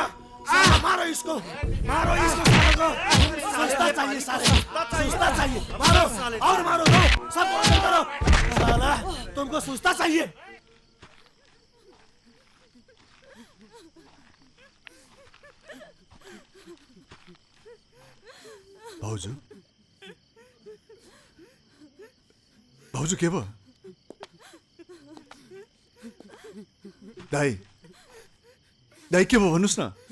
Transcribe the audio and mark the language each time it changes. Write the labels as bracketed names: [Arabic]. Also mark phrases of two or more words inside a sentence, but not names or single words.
[Hindi] साला मारो इसको साले को। सस्ता चाहिए साले, सस्ता चाहिए। मारो और मारो, दो सब बंद करो। साला तुमको सस्ता चाहिए। [Nepali] भाउजू, भाउजू के भयो? दाई के भयो भन्नुहोस् न।